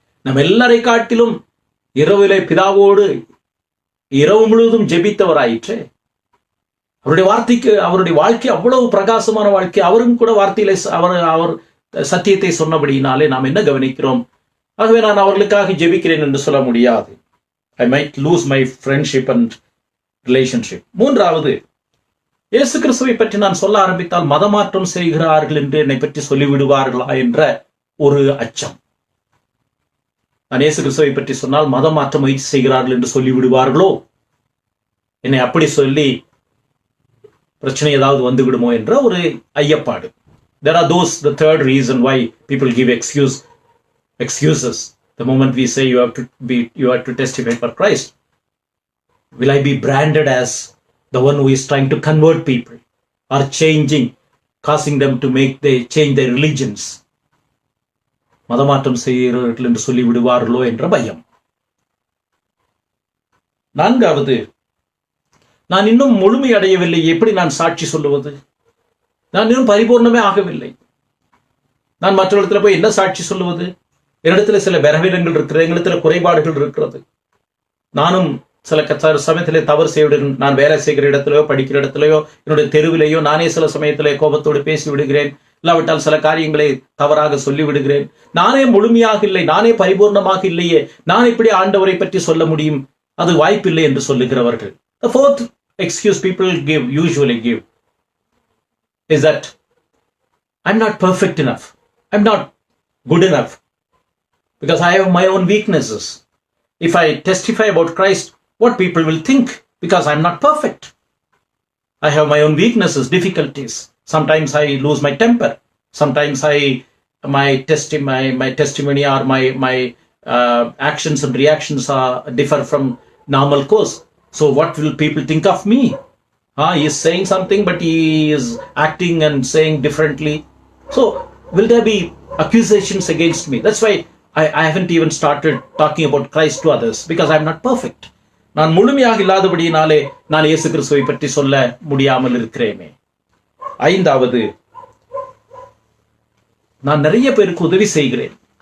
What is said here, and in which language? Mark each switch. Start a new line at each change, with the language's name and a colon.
Tamil: நம்ம எல்லாரை காட்டிலும் இரவிலே பிதாவோடு இரவு முழுவதும் ஜெபித்தவராயிற்றே. அவருடைய வாழ்க்கை அவ்வளவு பிரகாசமான வாழ்க்கை. அவரும் கூட வார்த்தையிலே அவர் சத்தியத்தை சொன்னபடியினாலே நாம் என்ன கவனிக்கிறோம்? ஆகவே நான் அவர்களுக்காக ஜெபிக்கிறேன் என்று சொல்ல முடியாது.
English: I might lose my friendship and relationship.
Tamil: மூன்றாவது, இயேசு கிறிஸ்துவை பற்றி நான் சொல்ல ஆரம்பித்தால் மதமாற்றம் செய்கிறார்கள் என்று என்னை பற்றி சொல்லிவிடுவார்களா என்ற ஒரு அச்சம். நான் இயேசு கிறிஸ்துவை பற்றி சொன்னால் மதமாற்றம் முயற்சி செய்கிறார்கள் என்று சொல்லிவிடுவார்களோ, என்னை அப்படி சொல்லி பிரச்சனை ஏதாவது வந்து விடுமோ என்ற ஒரு ஐயப்பாடு.
English: There are those, the third reason why people give excuses. The moment we say you have to testify for Christ, will I be branded as the one who is trying to convert people or causing them to change their religions?
Tamil: மதமாற்றம் செய்கிறார்கள் என்று சொல்லி விடுவார்களோ என்ற பயம். நான்காவது, நான் இன்னும் முழுமை அடையவில்லை, எப்படி நான் சாட்சி சொல்லுவது? நான் இன்னும் பரிபூர்ணமே ஆகவில்லை. நான் மற்ற இடத்துல போய் என்ன சாட்சி சொல்லுவது? என்னிடத்துல சில பலவீனங்கள் இருக்கிறது, எங்களிடத்துல குறைபாடுகள் இருக்கிறது. நானும் சில சமயத்திலே தவறு செய்விடுகிறேன். நான் வேலை செய்கிற இடத்திலேயோ படிக்கிற இடத்திலேயோ என்னுடைய தெருவிலேயோ நானே சில சமயத்திலே கோபத்தோடு பேசி விடுகிறேன், இல்லாவிட்டால் சில காரியங்களை தவறாக சொல்லி விடுகிறேன். நானே முழுமையாக இல்லை, நானே பரிபூர்ணமாக இல்லையே, நான் இப்படி ஆண்டவரை பற்றி சொல்ல முடியும்? அது வாய்ப்பில்லை என்று சொல்லுகிறவர்கள்.
English: The fourth excuse people usually give is that I'm not perfect enough, I'm not good enough, because I have my own weaknesses. If I testify about Christ, what people will think? Because I'm not perfect. I have my own weaknesses, difficulties. Sometimes I lose my temper. Sometimes my testimony or my actions and reactions differ from normal course. So what will people think of me? He is saying something, but he is acting and saying differently. So will there be accusations against me? That's why I haven't even started talking about Christ to others, because I'm not perfect.
Tamil: நான் முழுமையாக இல்லாதபடியினாலே நான் இயேசு கிறிஸ்துவை பற்றி சொல்ல முடியாமல் இருக்கிறேனே. ஐந்தாவது, நான் நிறைய பேருக்கு உதவி செய்கிறேன்.